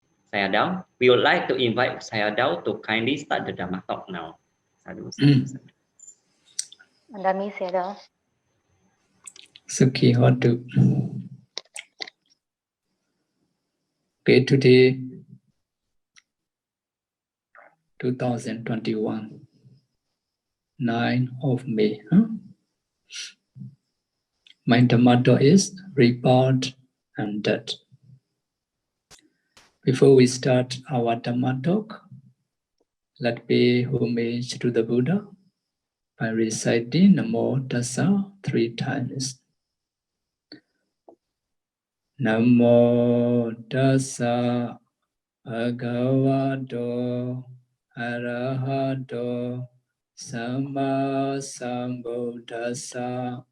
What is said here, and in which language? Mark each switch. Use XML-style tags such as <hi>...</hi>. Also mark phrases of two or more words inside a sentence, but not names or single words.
<en>Sayadaw, we would like to invite Sayadaw to kindly start the Dhamma talk now.</en> <pi>Sadhu, sadhu, sadhu. Andami Sayadaw. Sukhi Hotu.</pi> <en>Okay, today, 2021, 9 of May. My Dhamma is Rebirth and Death. Before we start our Dhamma talk, let's pay homage to the Buddha by reciting Namo Tassa 3 times.</en> <pi>Namo Tassa Bhagavato Arahato Samma Sambuddhassa.</pi>